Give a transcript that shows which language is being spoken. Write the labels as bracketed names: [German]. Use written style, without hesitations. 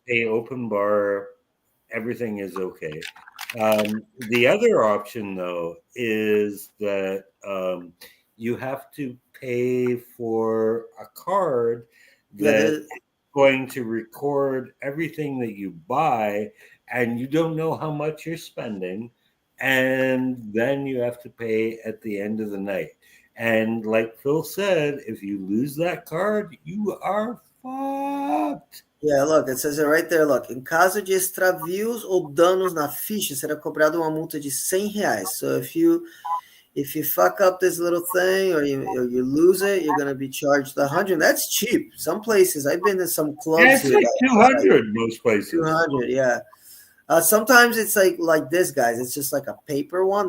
[English] a open bar, everything is okay. The other option, though, is that you have to pay for a card that is going to record everything that you buy, and you don't know how much you're spending, and then you have to pay at the end of the night. And like Phil said, if you lose that card, you are fucked. Yeah, look, it says it right there. Look, [Portuguese] em caso de extravios ou danos na ficha, será cobrado uma multa de R$100. [English] So if you fuck up this little thing or you lose it, you're gonna be charged $100. That's cheap. Some places I've been to some clubs. Yeah, it's like 200 most places. 200, yeah. Sometimes it's like this, guys. It's just like a paper one.